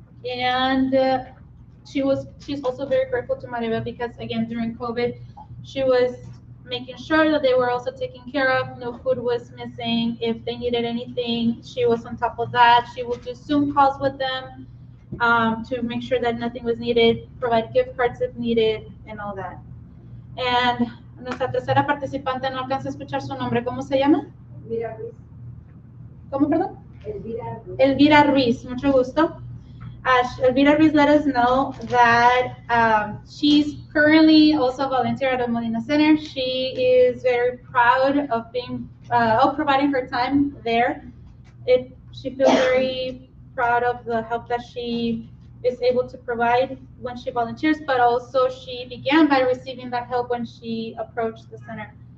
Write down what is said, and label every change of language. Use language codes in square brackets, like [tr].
[en] And she's also very grateful to Maribel because, again, during COVID, she was making sure that they were also taken care of. No food was missing. If they needed anything, she was on top of that. She would do Zoom calls with them to make sure that nothing was needed, provide gift cards if needed, and all that. [es] And nuestra tercera participante, no alcanza a escuchar su nombre. ¿Cómo se llama? Elvira Ruiz. ¿Cómo, perdón? Elvira Ruiz. Elvira Ruiz, mucho gusto. [en] Elvira Ruiz let us know that she's currently also a volunteer at the Modena Center. She is very proud of providing her time there. She feels very proud of the help that she is able to provide when she volunteers, but also she began by receiving that help when she approached the center.